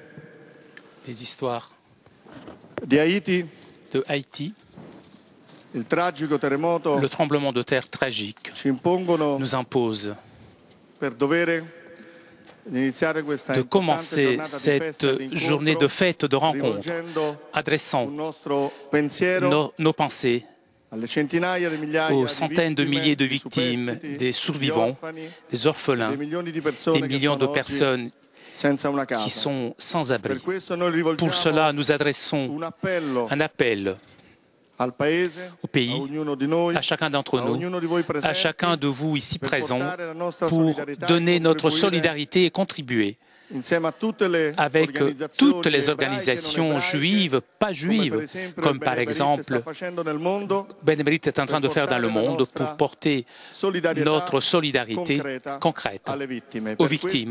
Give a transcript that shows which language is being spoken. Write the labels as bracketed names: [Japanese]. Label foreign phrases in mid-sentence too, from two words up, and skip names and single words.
[French] les histoires [Italian] di Haiti, [French] de Haïti, [Italian] il tragico terremoto, [French] le tremblement de terre tragique [Italian] ci impongono [French] nous impose [Italian] per dovere iniziare questa [French] de [Italian] importante [French] commencer [Italian] giornata di [French] cette [Italian] festa e di [French] journée de [Italian] incontro [French] fête, de rencontre, [Italian] rivolgendo [French] adressant [Italian] un nostro pensiero [French] nos pensées aux centaines de milliers de victimes, des survivants, des orphelins, des millions de personnes qui sont sans abri. Pour cela, nous adressons un appel au pays, à chacun d'entre nous, à chacun de vous ici présents, pour donner notre solidarité et contribuer avec toutes les organisations juives, pas juives, comme par exemple Benemérite est en train de faire dans le monde pour porter notre solidarité concrète aux victimes.